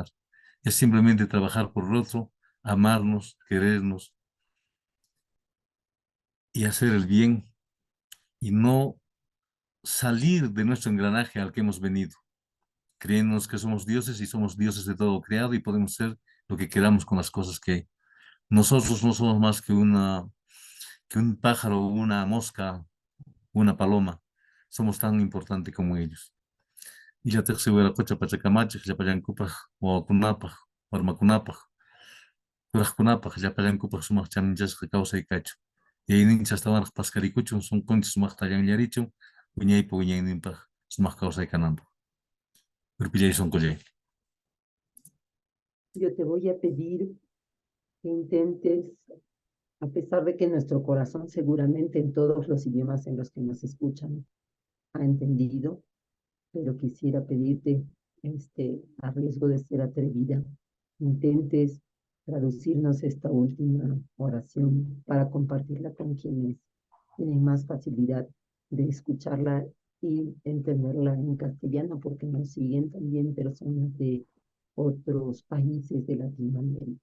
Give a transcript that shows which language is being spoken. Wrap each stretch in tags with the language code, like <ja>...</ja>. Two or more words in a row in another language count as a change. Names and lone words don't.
<es>Es simplemente trabajar por el otro, amarnos, querernos y hacer el bien y no salir de nuestro engranaje al que hemos venido. Creemos que somos dioses y somos dioses de todo creado y podemos ser lo que queramos con las cosas que hay. Nosotros no somos más que un pájaro, una mosca, una paloma. Somos tan importantes como ellos.</es> <qu>Illatik siwirakucha pachakamachik llapallankupaj wawakunapaj warmakunapaj kuraqkunapaj llapallankupaj sumaq chaninchasqa kawsaykachu yayninchik astawanaq paskarikuchun sunqunchik sumaqta allanllarichun wiñaypa wiñayninpaq sumaq kawsaykananpaq urpillay sunqullay.</qu> <es>yo te voy a pedir que intentes, a pesar de que nuestro corazón seguramente en todos los idiomas en los que nos escuchan ha entendido, pero quisiera pedirte, a riesgo de ser atrevida, intentes traducirnos esta última oración para compartirla con quienes tienen más facilidad de escucharla y entenderla en castellano, porque nos siguen también personas de otros países de Latinoamérica.</es>